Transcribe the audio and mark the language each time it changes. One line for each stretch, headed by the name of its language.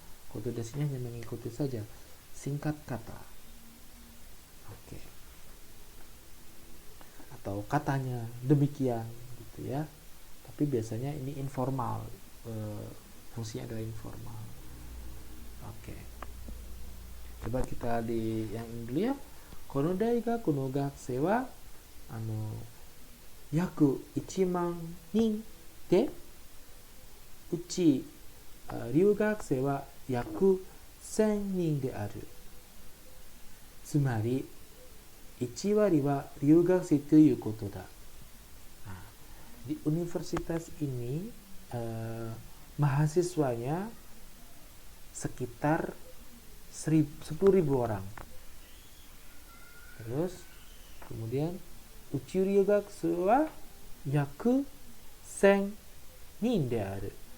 Japanese: Koto desunya
Indonesian: hanya mengikuti saja singkat kata. Oke. atau katanya demikian gitu ya. Tapi biasanya ini informal, fungsinya adalah informal. Oke. Coba kita di yang ini dulu ya.
Japanese: Kono daigaku no gakusei wa yaku 1万人でうち留学生は約1000人である。つまり1割は留学生ということだ。
Indonesian: Nah, di universitas ini mahasiswanya sekitar 10.000 orang. Terus kemudian
Japanese: uchi ryugakusei wa yaku 1000 人である。